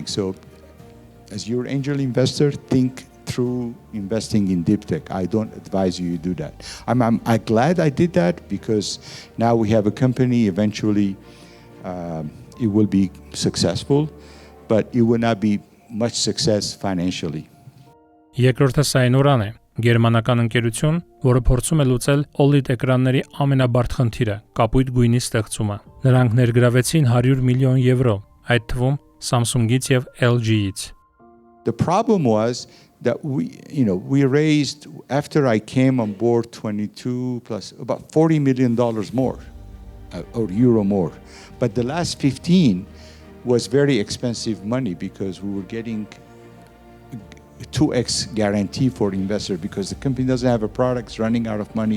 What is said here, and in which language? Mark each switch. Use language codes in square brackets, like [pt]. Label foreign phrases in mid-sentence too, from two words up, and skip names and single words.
[en] So as your angel investor, think through investing in deep tech. I don't advise you do that. I'm glad I did that, because now we have a company. Eventually it will be successful, but it will not be much success financially. [hy] Երկրորդը Սայնորան է, Գերմանական ընկերություն, որը փորձում է լուծել OLED էկրանների ամենաբարդ խնդիրը՝ կապույտ գույնի ստեղծումը։ Նրանք ներգրավեցին 100 միլիոն եվրո, այդ թվում Samsung-ից եւ LG-ից։ [en] The problem was that we raised, after I came on board, 22 plus about $40 million more, or euro more. But the last 15 was very expensive money because we were getting 2x guarantee for investor because the company doesn't have a product, it's running out of money.